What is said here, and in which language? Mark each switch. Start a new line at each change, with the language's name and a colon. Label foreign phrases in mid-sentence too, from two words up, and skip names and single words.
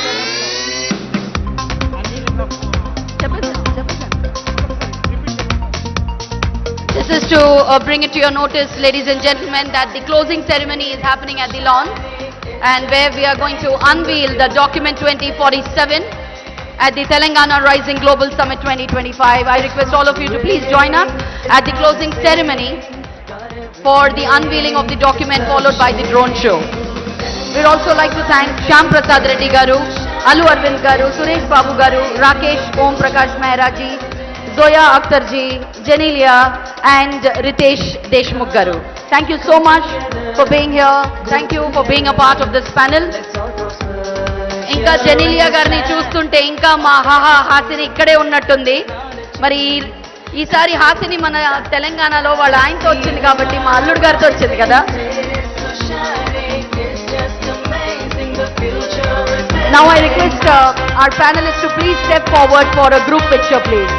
English: This is to bring it to your notice, ladies and gentlemen, that the closing ceremony is happening at the lawn, and where we are going to unveil the document 2047 at the Telangana Rising Global Summit 2025. I request all of you to please join us at the closing ceremony for the unveiling of the document, followed by the drone show. We'd also like to thank Shyam Prasad Reddy garu, Alu Arvind garu, Suresh Babu garu, Rakesh Om Prakash Mehra ji, Zoya Akhtar ji, Janelia and Ritesh Deshmukh garu. Thank you so much for being here. Thank you for being a part of this panel.
Telugu: ఇంకా జెనీలియా గారిని చూస్తుంటే ఇంకా మా హా హా హాసిని ఇక్కడే ఉన్నట్టుంది. Mari ఈసారి హాసిని మన తెలంగాణలో వాళ్ళ ఆయనతో వచ్చింది కాబట్టి మా అల్లుడు గారితో వచ్చింది కదా.
English: Now I request our panelists to please step forward for a group picture, please.